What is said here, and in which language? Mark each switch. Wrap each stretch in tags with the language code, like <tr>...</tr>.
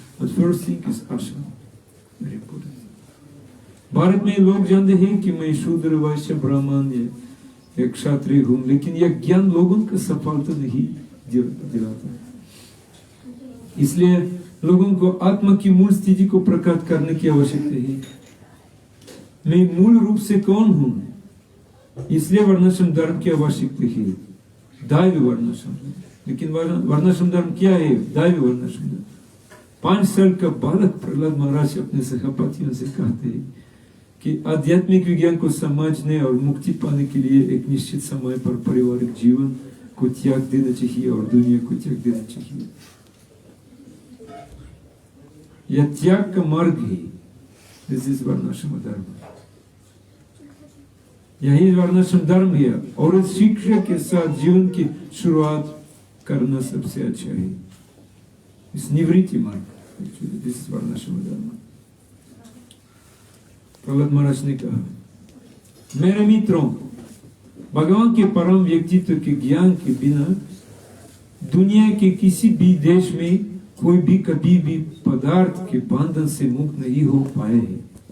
<en>But first thing is ashram, very important।</en> <hi>Bharat में लोग जानते हैं कि मैं शूद्र, वैश्य, ब्राह्मण या क्षत्रिय हूं, लेकिन यह ज्ञान लोगों को सफलता नहीं दिलाता। इसलिए लोगों को आत्मा की मूल स्थिति को प्रकट करने की आवश्यकता है। मैं मूल रूप से कौन हूं, इसलिए वर्णाश्रम धर्म की आवश्यकता है, दैवी वर्णाश्रम। लेकिन वर्णाश्रम धर्म क्या है? दैवी वर्णाश्रम धर्म। 5 साल का बालक प्रहलाद महाराज अपने सहपाठियों से कहते हैं कि आध्यात्मिक विज्ञान को समझने और मुक्ति पाने के लिए एक निश्चित समय पर पारिवारिक जीवन को त्याग देना चाहिए और दुनिया को त्याग देना चाहिए। यह त्याग का मार्ग है।</hi> <en>this is</en> <hi>वर्णाश्रम धर्म। यही वर्णाश्रम धर्म है और इस शिक्षा के साथ जीवन की शुरुआत करना सबसे अच्छा है।</hi> <en>It's Nivriti mark. Actually, this is Varnashama Dharma.</en> <hi>Prahlad महाराज ने कहा, मेरे मित्रों, भगवान के परम व्यक्तित्व के ज्ञान के बिना दुनिया के किसी भी देश में कोई भी कभी भी पदार्थ के बंधन से मुक्त नहीं हो पाए हैं।</hi>